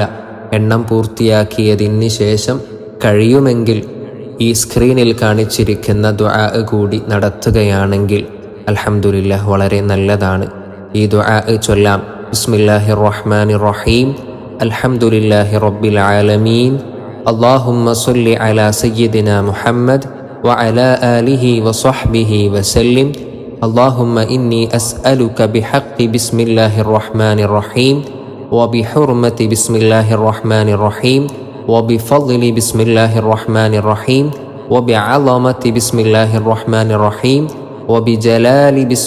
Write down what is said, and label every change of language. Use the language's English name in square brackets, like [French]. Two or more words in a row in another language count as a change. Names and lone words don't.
[Malayalam] എണ്ണം പൂർത്തിയാക്കിയതിന് ശേഷം കഴിയുമെങ്കിൽ ഈ സ്ക്രീനിൽ കാണിച്ചിരിക്കുന്ന ദുആ കൂടി നടത്തുകയാണെങ്കിൽ അൽഹംദുലില്ലാഹ് വളരെ നല്ലതാണ്. ഈ ദുആ ചൊല്ലാം. [Arabic] بسم الله الرحمن الرحيم. الحمد لله رب العالمين. اللهم صل على سيدنا محمد وعلى آله وصحبه وسلم. اللهم إني أسألك بحق بسم الله الرحمن الرحيم وبحرمة بسم الله الرحمن الرحيم وبفضل بسم الله الرحمن الرحيم وبعظمة بسم الله الرحمن الرحيم وبجلال بسم